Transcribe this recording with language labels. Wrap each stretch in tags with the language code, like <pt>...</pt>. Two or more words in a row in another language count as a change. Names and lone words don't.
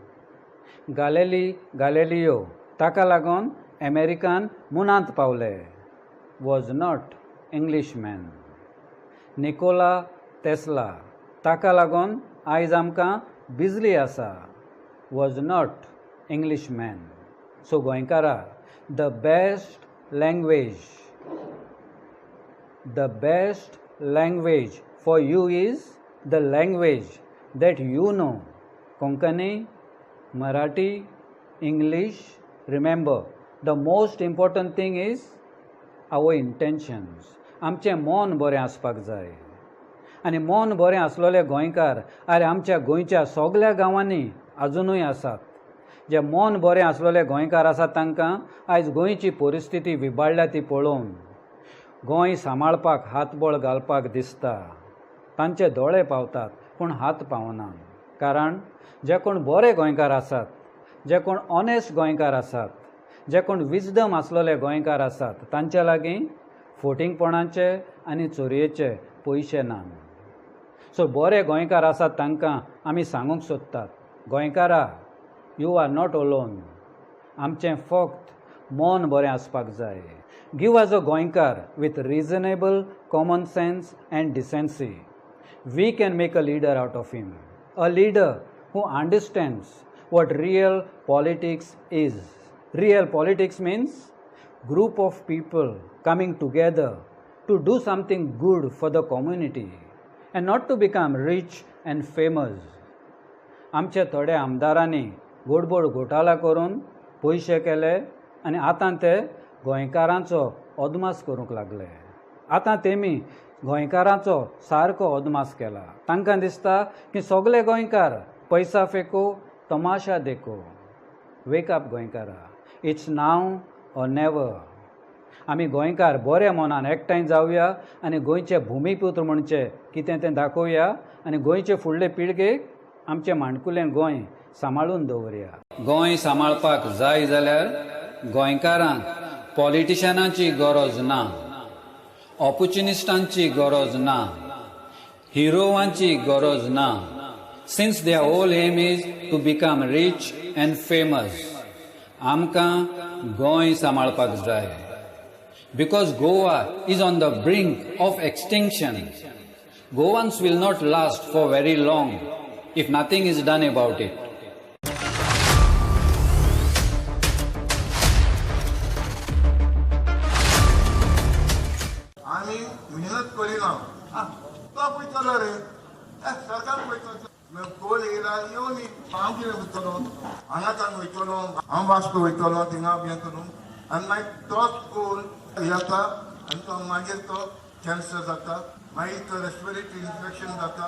<kok>गॅलिलियो ताका लागून अमेरिकान मुनांत पावले,</kok> <en>was not Englishman.</en> <kok>निकोला टेस्ला ताका लागून आयज आमकां बिजली आसा,</kok> <en>was not Englishman. सो गोंयकारा, the best language for you is the language that you know. Konkani, Marathi, English. Remember, the most important thing is our intentions.</en> <kok>आमचें मन बरें आसपाक जाय. आनी मन बरें आसलोले गोंयकार आरे आमच्या गोंयच्या सगळ्या गांवांनी अजुनूय आसात. जे मन बरें आसलोले गोंयकार आसात तांकां आयज गोंयची परिस्थिती विबाडल्या ती पळोवन गोंय सांबाळपाक हातबळ घालपाक दिसता. तांचे दोळे पावतात पूण हात पावना. कारण जे कोण बरे गोंयकार आसात, जे कोण ऑनेस्ट गोंयकार आसात, जे कोण विजडम आसलोले गोंयकार आसात तांचे लागीं फोटिंगपणाचे आनी चोरयेचे पयशे नात. सो बरे गोंयकार आसात तांकां आमी सांगूंक सोदतात, गोंयकारा,</kok> <en>you are not alone.</en> <kok>आमचें फक्त मन बरें आसपाक जाय.</kok> <en>give us a गोंयकार with reasonable common sense and decency. we can make a leader out of him. a leader who understands what real politics is. Real politics means group of people coming together to do something good for the community and not to become rich and famous.</en> <kok>आमचे थोडे आमदारांनी गोडबोड घोटाला करून पयशे केले आनी आतां ते गोंयकारांचो अदमास करूंक लागले. आतां तेमी गोंयकारांचो सारको अदमास केला. तांकां दिसता की सगळे गोंयकार</kok> <hi>पैसा फेको, तमाशा देखो.</hi> <en>wake up गोंयकारा. it's now or never.</en> <kok>आमी गोंयकार बरे मनान एकठांय जावया आनी गोंयचे भुमिपुत्र म्हणचे कितें तें दाखोवया आनी गोंयचे फुडले पिळगेक आमचें माणकुलें गोंय सांबाळून दवरया. गोंय सांबाळपाक जाय जाल्यार गोंयकारांक पॉलिटिशियनांची गरज ना, ऑपॉर्च्युनिस्टांची गरज ना, हिरोवांची गरज ना.</kok> <en>Since their whole aim is to become rich and famous,</en> <kok>आमकां गोंय सांबाळपाक जाय.</kok> <en>Because Goa is on the brink of extinction. Goans will not last for very long if nothing is done about it.</en> <kok>आमी मेहनत करिना. तो पयतलो रे, सरकार पयतलो. कोल येयला येवन हांव कितें वयतलो, हांगा तांग वयतलो, हांव वास्को वयतलो, थिंगा येतलो आनी मागीर तोच कोल येता आनी तो मागीर तो कॅन्सर जाता, मागीर तो</kok> <en>respiratory infection</en> <kok>जाता.</kok>